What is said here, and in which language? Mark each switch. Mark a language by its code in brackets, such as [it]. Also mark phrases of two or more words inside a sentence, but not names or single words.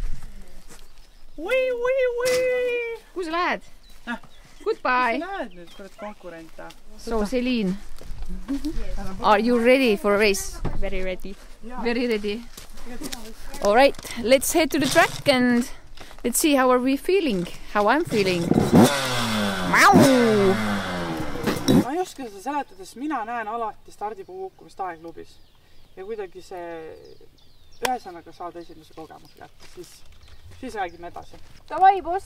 [et] Wii. Kuhu sa lähed? Goodbye. Sa lähed nüüd kurat konkurente. [en] So, Celine. Are you ready for a race? Very ready. Very ready. All right, let's head to the track and let's see how are we feeling. How I'm feeling. Mau! [et] Ma ei oska seda seletada, sest mina näen alati stardipuu hukkumist aegklubis. Ja kuidagi see ühesõnaga saada esimese kogemuse kätte, siis räägime edasi. Davai, boss!